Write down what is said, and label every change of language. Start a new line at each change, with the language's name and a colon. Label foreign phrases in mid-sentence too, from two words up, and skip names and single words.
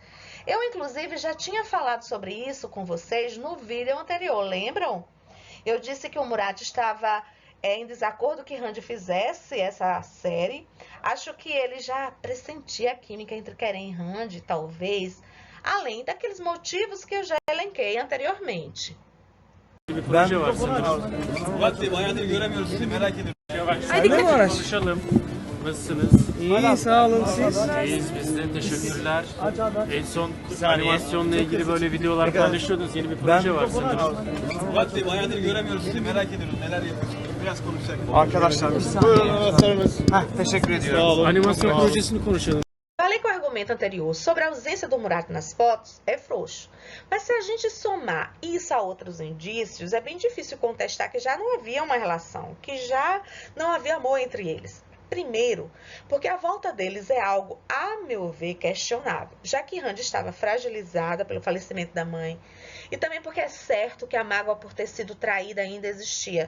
Portuguese: Eu, inclusive, já tinha falado sobre isso com vocês no vídeo anterior, lembram? Eu disse que o Murat estava em desacordo que Randy fizesse essa série. Acho que ele já pressentia a química entre Keren e Randy, talvez, além daqueles motivos que eu já elenquei anteriormente.
Turkish: Bir proje var sanırım. Vakti bayağıdır göremiyoruz sizi, merak ediyorum. Hadi gidelim. Konuşalım. Nasılsınız? İyi sağ olun siz. İyiyiz biz de, teşekkürler. En son animasyonla ilgili böyle videolar paylaşıyordunuz. Yeni bir proje var sanırım. Vakti bayağıdır göremiyoruz sizi, merak ediyoruz. Neler yapıyorsunuz? Biraz konuşsak. Arkadaşlar buyurun. Teşekkür ediyorum. Animasyon projesini konuşalım.
Portuguese: Falei que o argumento anterior sobre a ausência do Murat nas fotos é frouxo. Mas se a gente somar isso a outros indícios, é bem difícil contestar que já não havia uma relação, que já não havia amor entre eles. Primeiro, porque a volta deles é algo, a meu ver, questionável, já que Randy estava fragilizada pelo falecimento da mãe, e também porque é certo que a mágoa por ter sido traída ainda existia.